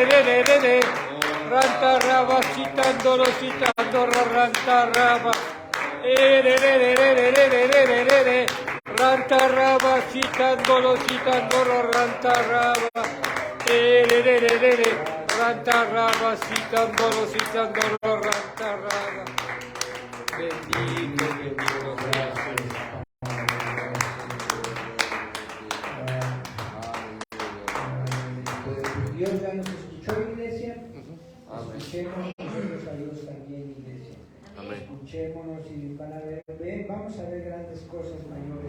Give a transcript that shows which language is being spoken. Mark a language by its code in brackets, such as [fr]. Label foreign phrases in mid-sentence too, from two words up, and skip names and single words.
[es] Rancarraba, citandoro, citandoro, rancarraba. Rantarraba, citandolo, rantarraba. Rantarraba, citandolo, rantarraba. Bendito, gracias. Dios ya nos escuchó, iglesia. Escuchemos nosotros a Dios también, iglesia. Escuchémonos y van a ver, vamos a ver grandes cosas mayores.